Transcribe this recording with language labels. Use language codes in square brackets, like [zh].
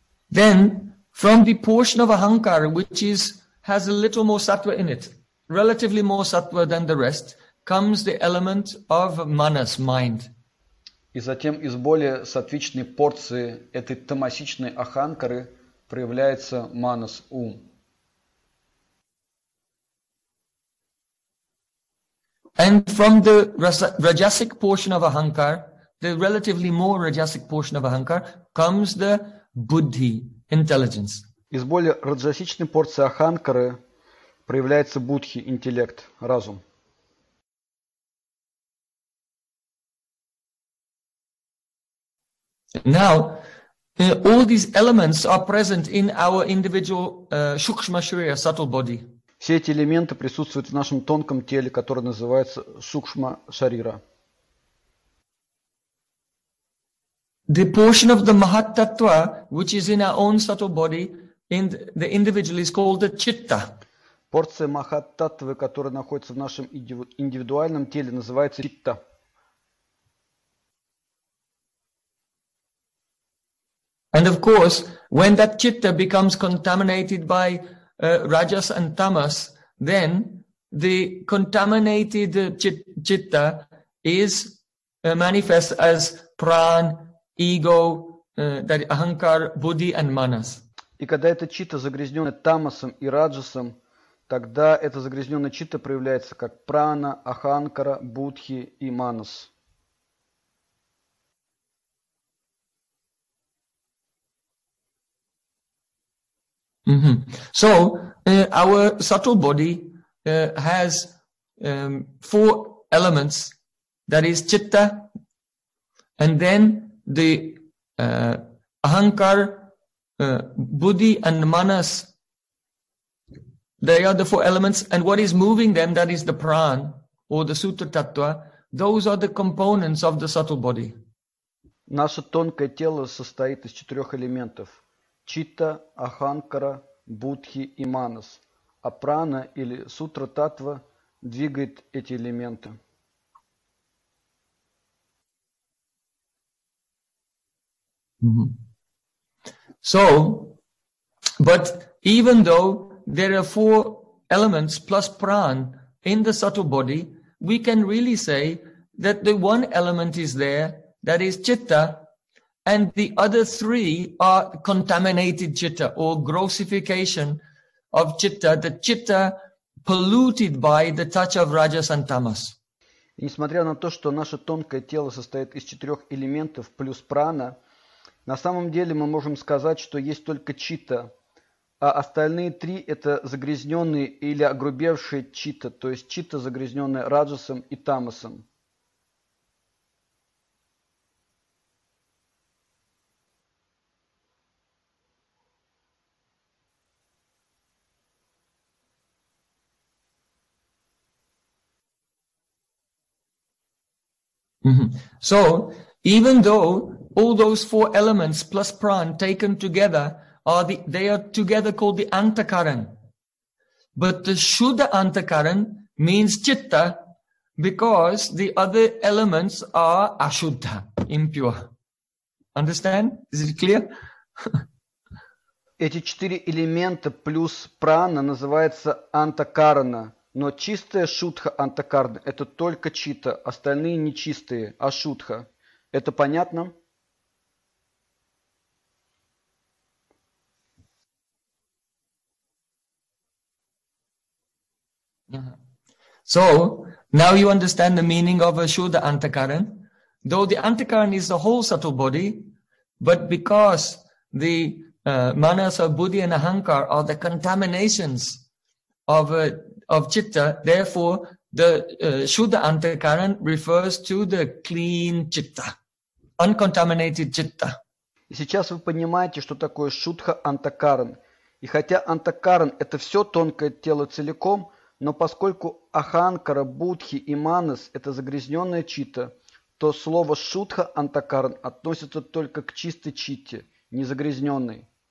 [en] Then, from the portion of ahankara, which is has a little more sattva in it, relatively more sattva than the rest, comes the element of manas, mind. [ru] И затем из более сатвичной порции этой тамасичной аханкары проявляется манас, ум. [en] And from the rajasic portion of ahankara, the relatively more rajasic portion of ahankara, comes the buddhi, intelligence. [ru] Из более раджасичной порции аханкары проявляется будхи, интеллект, разум. [en] Now, all these elements are present in our individual shukshma shriya, subtle body. [ru] Все эти элементы присутствуют в нашем тонком теле, которое называется сукшма шарира. [en] The portion of the mahatattva, which is in our own subtle body, in the individual, is called the chitta. [ru] Порция махаттаттвы, которая находится в нашем индивидуальном теле, называется читта. [en] And of course, when that chitta becomes contaminated by rajas and tamas, then the contaminated chitta is manifest as pran, ego, that ahankar, buddhi and manas. [ru] И когда эта чита загрязнена тамасом и раджасом, тогда эта загрязненная чита проявляется как прана, аханкара, будхи и манас. Mm-hmm. [en] So our subtle body has four elements, that is chitta, and then the ahankar, buddhi and manas. They are the four elements, and what is moving them, that is the pran or the sutra tattva, those are the components of the subtle body. [ru] Наше тонкое тело состоит из четырех элементов: чита, аханкара, будхи и манас. А прана или сутра таттва двигает эти элементы. [en] So, but even though there are four elements plus pran in the subtle body, we can really say that the one element is there, that is chitta, and the other three are contaminated chitta or grossification of chitta, the chitta polluted by the touch of rajas and tamas. [ru] И несмотря на то, что наше тонкое тело состоит из четырех элементов плюс прана, на самом деле мы можем сказать, что есть только чита, а остальные три – это загрязненные или огрубевшие чита, то есть чита, загрязненная раджасом и тамасом. [en] So, even though all those four elements plus pran taken together are they are together called the antakaran. But the shuddha antakaran means chitta because the other elements are ashuddha, impure. Understand? Is it clear? [ru] Эти четыре элемента плюс прана называется антакарана, но чистая шудха антакарана это только чита, остальные нечистые, ашудха. Это понятно? [en] So, now you understand the meaning of a shuddha antakaran. Though the antakaran is the whole subtle body, but because the manas of buddhi and ahankar are the contaminations of chitta, therefore the shuddha antakaran refers to the clean chitta, uncontaminated chitta. [ru] И сейчас вы понимаете, что такое шудха антакаран. И хотя антакаран – это все тонкое тело целиком, но поскольку аханкара, будхи и манас – это загрязненная чита, то слово шудха антакаран относится только к чистой чите, незагрязненной.